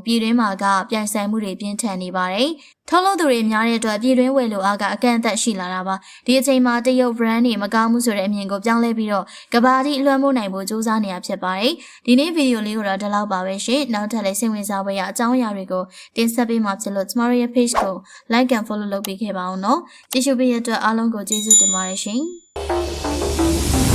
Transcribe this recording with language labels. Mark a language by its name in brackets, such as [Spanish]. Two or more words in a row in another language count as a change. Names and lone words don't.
[Burmese] ပြည်တွင်းမှာကပြိုင်ဆိုင်မှုတွေပြင်းထန်နေပါတယ်ထုတ်လုပ်သူတွေများတဲ့အတွက်ပြည်တွင်းဝယ်လိုအားကအကန့်အသတ်ရှိလာတာပါဒီအချိန်မှာတရုတ် brand တွေမကောင်းမှုဆိုတဲ့အမြင်ကိုပြောင်းလဲပြီးတော့ကမ္ဘာအထိလွှမ်းမိုးနိုင်ဖို့ကြိုးစားနေရဖြစ်ပါတယ်ဒီနေ့ဗီဒီယိုလေးကိုတော့ဒီလောက်ပါပဲရှင်နောက်ထပ်လည်းစိတ်ဝင်စားဖွယ်ရာအကြောင်းအရာတွေကိုတင်ဆက်ပေးမှာဖြစ်လို့ကျမတို့ရဲ့ page ကို [English] like and follow [Burmese] လုပ်ပေးခဲ့ပါအောင်နော်ကြည့်ရှုပေးတဲ့အတွက်အားလုံးကိုကျေးဇူးတင်ပါတယ်ရှင်